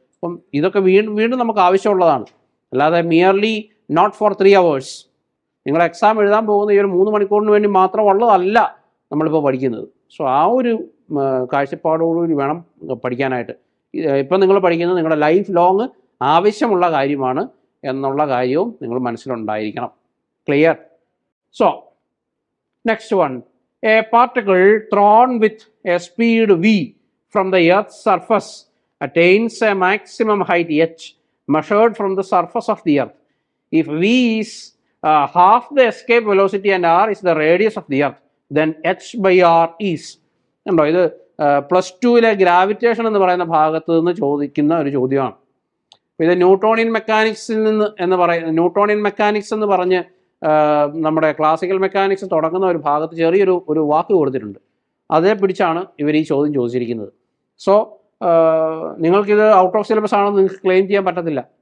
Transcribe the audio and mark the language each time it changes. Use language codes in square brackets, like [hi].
[ml] അപ്പം ഇതൊക്കെ വീണ്ടും നമുക്ക് ആവശ്യമുള്ളതാണ്. അല്ലാതെ [en] merely not for 3 hours [ml] നിങ്ങൾ എക്സാം എഴുതാൻ പോകുന്ന ഈ ഒരു 3 മണിക്കൂറിന് വേണ്ടി മാത്രമുള്ളതല്ല നമ്മളിപ്പോൾ പഠിക്കുന്നത്. സോ ആ ഒരു കാഴ്ചപ്പാടോടുകൂടി വേണം പഠിക്കാനായിട്ട്. ഇപ്പം നിങ്ങൾ പഠിക്കുന്നത് നിങ്ങളുടെ ലൈഫ് ലോങ് ആവശ്യമുള്ള കാര്യമാണ് എന്നുള്ള കാര്യവും നിങ്ങൾ മനസ്സിലുണ്ടായിരിക്കണം. Clear? [en] So next one, a particle thrown with a speed v from the earth's surface attains a maximum height h measured from the surface of the earth. If v is half the escape velocity and r is the radius of the earth, then h by r is. [ml] ഉണ്ടോ, ഇത് +2 gravitation എന്ന് പറയുന്ന ഭാഗത്ത് നിന്ന് ചോദിക്കുന്ന ഒരു ചോദ്യമാണ്. ഇത് ന്യൂട്ടോണിയൻ മെക്കാനിക്സിൽ നിന്ന് ന്യൂട്ടോണിയൻ മെക്കാനിക്സ് എന്ന് പറഞ്ഞ് നമ്മുടെ ക്ലാസിക്കൽ മെക്കാനിക്സ് തുടങ്ങുന്ന ഒരു ഭാഗത്ത് ചെറിയൊരു വാക്ക് കൊടുത്തിട്ടുണ്ട്. അതേ പിടിച്ചാണ് ഇവർ ഈ ചോദ്യം ചോദിച്ചിരിക്കുന്നത്. സോ നിങ്ങൾക്കിത് ഔട്ട് ഓഫ് സിലബസ് ആണെന്ന് നിങ്ങൾക്ക് ക്ലെയിം ചെയ്യാൻ പറ്റത്തില്ല.